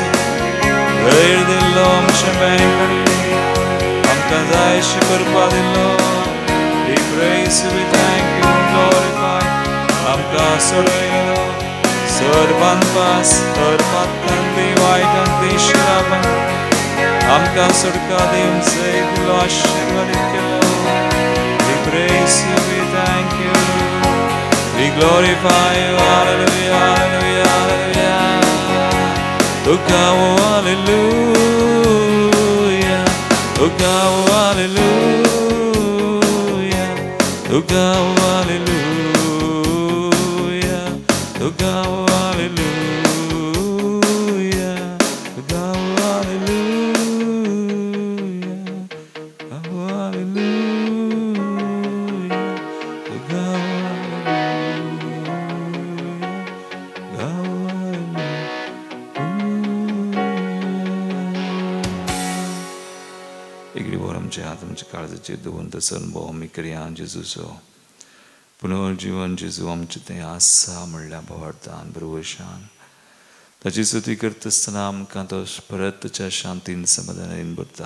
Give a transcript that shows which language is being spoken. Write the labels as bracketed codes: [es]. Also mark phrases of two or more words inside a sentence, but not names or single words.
[kok] धैर्य दिल्लो आमचे भें काडली आमकां जायशी करपा दिल्लो We [en] praise you, we thank you, glorify [kok] आमकां सोडयलो सर्वान पास सर्वांत वायटांत शिरापण आमकां सुटका दिवन जय दिलो आशीर्वादीत केलो [en] We praise you, we thank you, we glorify you, hallelujah, hallelujah, hallelujah. Oh God, hallelujah, oh God, hallelujah, oh God, hallelujah, oh God, hallelujah, oh God, hallelujah, oh hallelujah. [kok] आमच्या काळजाचेर दवरून तसो अनुभव आमी करया जेजूचो पुनर्जीवन जेजू आमचें तें आसा म्हणल्या भावार्थान बरोवशान ताची स्तुती करता आसतना आमकां तो परत ताच्या शांतीन समाधानान भरता.